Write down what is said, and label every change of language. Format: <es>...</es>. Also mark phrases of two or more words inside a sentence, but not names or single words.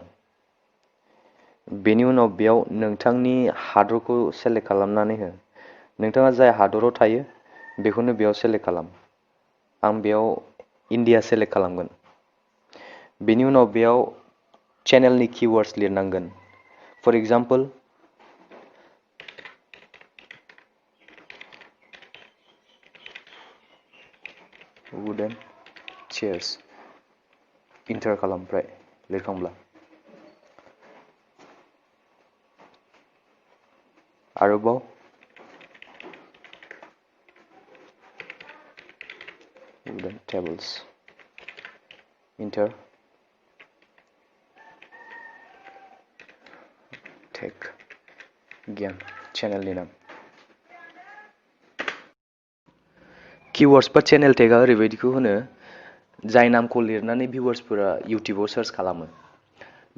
<brx>बेनि उनाव बेयाव नोंथांनि हादरखौ सेलेक्ट खालामनानै हो. नोंथाङा जाय हादराव थायो बेखौनो बेयाव सेलेक्ट खालाम. आं बेयाव इन्डिया सेलेक्ट खालामगोन. बेनि उनाव बेयाव चेनेलनि कीवर्ड्स लिरनांगोन.</brx> <en>for example wooden chairs</en> <brx>इन्टार खालाम. ओमफ्राय लिरखांब्ला आरोबाव</brx> <en>wooden tables</en> <brx>इन्टार टेक ज्ञान चेनेलनि नाम. कीवर्ड्स बा चेनेल टेगा ओरैबायदिखौ होनो जाय नामखौ लिरनानै भिउअर्सफोरा इउटिउबाव सार्च खालामो.</brx>